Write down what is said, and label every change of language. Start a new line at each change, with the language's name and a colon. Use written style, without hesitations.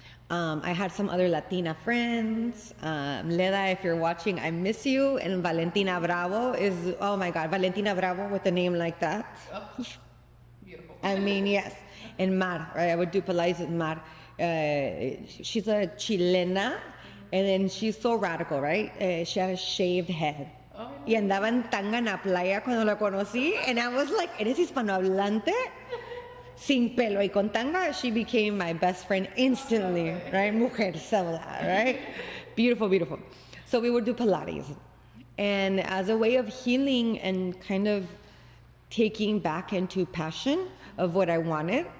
English: I had some other Latina friends. Leda, if you're watching, I miss you. And Valentina Bravo is, oh my God, Valentina Bravo with a name like that. Oh, beautiful. I mean, yes. And Mar, right? I would do Pilates with Mar. She's a Chilena, and then she's so radical, right? She had a shaved head. Oh,
Spanish: Y andaba en tanga en la playa cuando la conocí,
English: and I was like,
Spanish: ¿eres hispanohablante? Sin pelo y con tanga,
English: she became my best friend instantly, right?
Spanish: Mujer sola,
English: right? Beautiful, beautiful. So we would do Pilates. And as a way of healing and kind of taking back into passion of what I wanted.